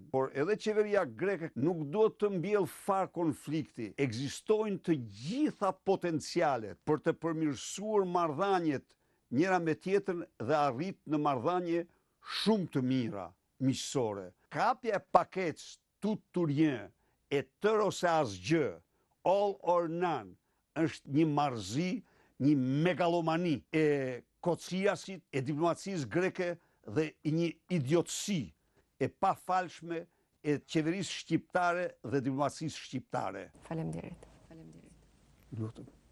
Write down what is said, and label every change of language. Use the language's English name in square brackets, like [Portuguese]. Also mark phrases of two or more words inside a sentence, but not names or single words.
[Albanian] Por edhe qeveria greke nuk duhet të mbjellë far konflikti. Ekzistojnë të gjitha për të përmirësuar marrëdhëniet njëra me tjetrën dhe arrit në marrëdhënie shumë të mira miqësore. Kapja e paketës [French] tout ou rien [Albanian] e tërë ose asgjë, [English] all or none, [Albanian] është një marrëzi, një megalomani e Kociasit, e diplomacisë greke dhe një idiotësi e pafalshme e qeverisë shqiptare dhe diplomacisë shqiptare. Faleminderit. Lutem.